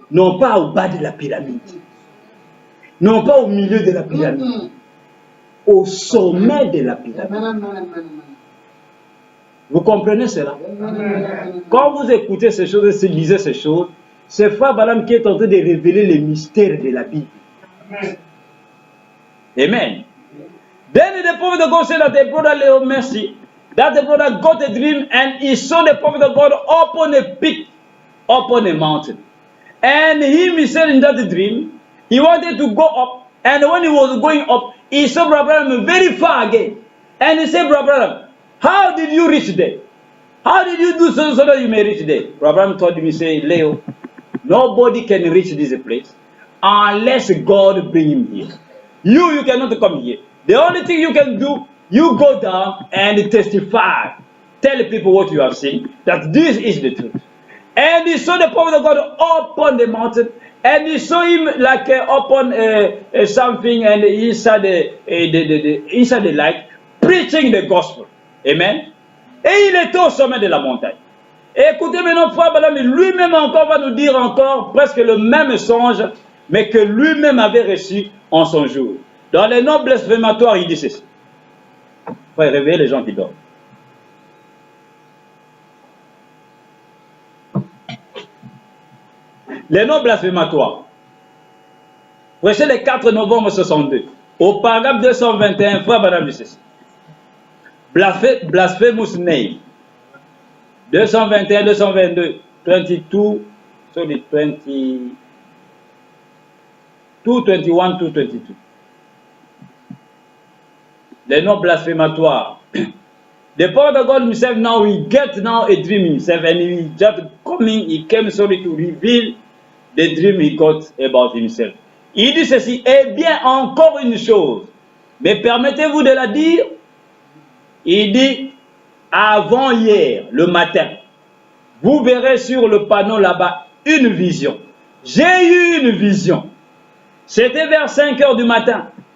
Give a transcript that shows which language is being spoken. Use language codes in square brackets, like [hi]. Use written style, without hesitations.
[fr] Non pas au bas de la pyramide, non pas au milieu de la pyramide, au sommet de la pyramide. Vous comprenez cela? Quand vous écoutez ces choses et lisez ces choses, c'est frère Branham qui est en train de révéler les mystères de la Bible. Amen. [en] Then the prophet of God said that the brother Leo Merci, that the brother got a dream and he saw the prophet of God upon a peak, upon a mountain. And he said in that dream, he wanted to go up, and when he was going up, he saw Brother Branham very far again. And he said, Brother Branham, how did you reach there? How did you do so that you may reach there? Brother Branham told me, say, Leo, nobody can reach this place unless God bring him here. You cannot come here. The only thing you can do, you go down and testify. Tell people what you have seen, that this is the truth. And he saw the prophet of God up on the mountain, and he saw him like upon something, and inside the light, preaching the gospel. Amen. [fr] Et il était au sommet de la montagne. Et écoutez maintenant, frère Branham, lui-même encore va nous dire encore presque le même songe, mais que lui-même avait reçu en son jour. Dans les noms blasphématoires, il dit ceci. Frère, réveillez les gens qui dorment. Les noms blasphématoires. Prêché le 4 novembre 62, Au paragraphe 221, frère Branham dit ceci. [en] Blasphemous name. 221, 222, 22, sorry, 20, 221, 222. [fr] Les noms blasphématoires. [en] The prophet of God himself now, he get now a dream himself and he just coming, he came sorry to reveal the dream he got about himself. [fr] Il dit ceci, eh bien encore une chose, mais permettez-vous de la dire. Il dit, avant hier, le matin, vous verrez sur le panneau là-bas une vision. J'ai eu une vision. C'était vers 5 heures du matin.